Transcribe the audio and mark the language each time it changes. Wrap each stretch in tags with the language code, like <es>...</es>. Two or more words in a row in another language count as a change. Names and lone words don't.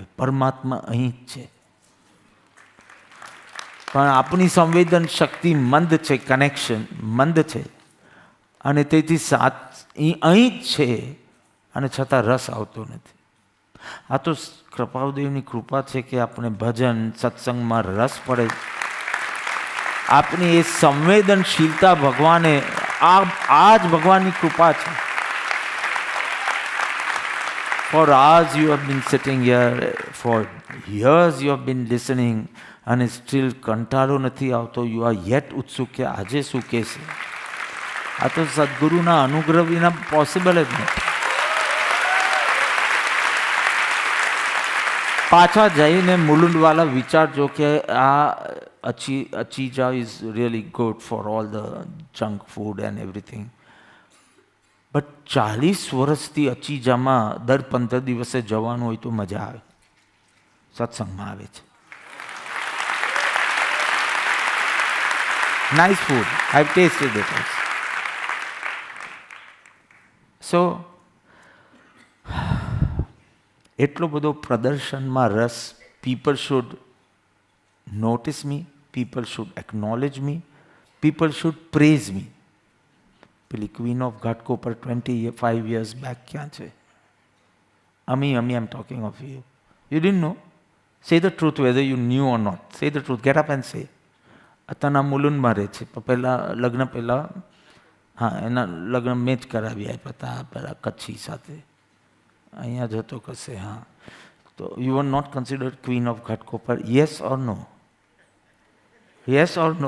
<gu>પરમાત્મા અહીં જ છે પણ આપણી સંવેદન શક્તિ મંદ છે, કનેક્શન મંદ છે અને તેથી અહીં જ છે અને છતાં રસ આવતો નથી. આ તો કૃપાદેવની કૃપા છે કે આપણે ભજન સત્સંગમાં રસ પડે. આપની એ સંવેદનશીલતા ભગવાને આ જ ભગવાનની કૃપા છે.</gu> <en>For hours you have been sitting here, for years you have been listening</en> <gu>અને સ્ટીલ કંટાળો નથી આવતો.</gu> <en>you are yet</en> <gu>ઉત્સુક કે આજે શું કહેશે. આ તો સદગુરુના અનુગ્રહ વિના પોસિબલ જ નથી. પાછા જઈને મુલુંડવાલા વિચારજો કે આ અચીજા</gu> <en>is really good for all the junk food and everything.</en> <gu>બટ 40 વર્ષથી અચીજામાં દર 15 દિવસે જવાનું હોય તો મજા આવે. સત્સંગમાં આવે છે.</gu> <en>Nice food. I've tasted it. So,</en> <gu>એટલો બધો પ્રદર્શનમાં રસ.</gu> <en>People should notice me. People should acknowledge me. People should praise me.</en> <gu>પેલી</gu> <en>queen of Ghatkopar 25 years back</en> <gu>ક્યાં છે?</gu> <en>Ami, I'm talking of you. You didn't know? Say the truth whether you knew or not. Say the truth. Get up and say.</en> <gu>અત્યારના મુલુંડમાં રહે છે. લગ્ન પહેલાં હા એના લગ્ન મેં જ કરાવી આપ્યા હતા પેલા કચ્છી સાથે. અહીંયા જતો કશે. હા તો</gu> <en>you are not considered queen of Ghatkopar? yes or no? yes or no?</en>